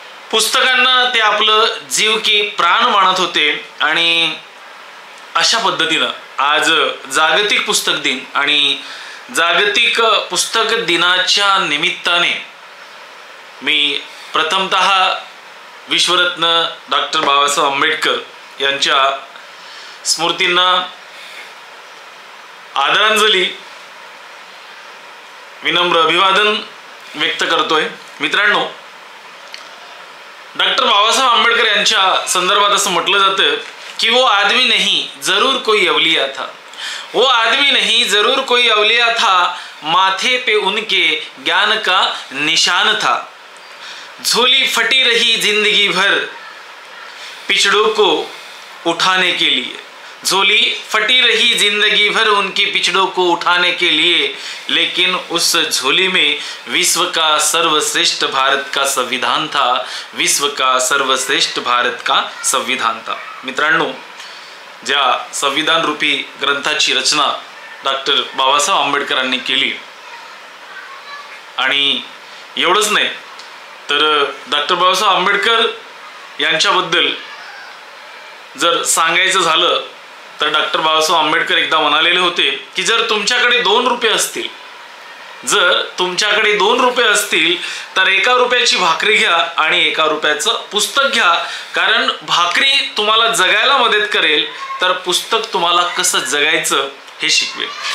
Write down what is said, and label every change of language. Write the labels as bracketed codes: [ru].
[mr] पुस्तकांना ते आपलं जीव की प्राण मानत होते आणि अशा पद्धतीनं आज जागतिक पुस्तक दिन आणि जागतिक पुस्तक दिनाच्या निमित्ताने मी प्रथमतः विश्वरत्न डॉक्टर बाबासाहेब आंबेडकर यांच्या स्मृतींना आदरांजली विनम्र अभिवादन व्यक्त करतोय. मित्रांनो, डॉक्टर बाबासाहेब आंबेडकर यांच्या संदर्भात असं म्हटलं जातं की [hi] वो आदमी नहीं जरूर कोई अवलिया था, वो आदमी नहीं जरूर कोई अवलिया था, माथे पे उनके ज्ञान का निशान था, झोली फटी रही जिंदगी भर पिछड़ों को उठाने के लिए, झोली फटी रही जिंदगी भर उनकी पिछड़ों को उठाने के लिए, लेकिन उस झोली में विश्व का सर्वश्रेष्ठ भारत का संविधान था, विश्व का सर्वश्रेष्ठ भारत का संविधान था. [mr] मित्रांनो, ज्या संविधान रूपी ग्रंथाची रचना डॉक्टर बाबासाहेब आंबेडकरांनी केली आणि एवढंच नाही तर डॉक्टर बाबासाहेब आंबेडकर यांच्याबद्दल जर सांगायचं झालं तर डॉक्टर बाबासाहेब आंबेडकर एकदा म्हणालेले होते की जर तुमच्याकडे 2 रुपये असतील, जर तुमच्याकडे 2 रुपये असतील तर 1 रुपयाची भाकरी घ्या आणि 1 रुपयाचं पुस्तक घ्या, कारण भाकरी तुम्हाला जगायला मदत करेल तर पुस्तक तुम्हाला कसं जगायचं हे शिकवेल.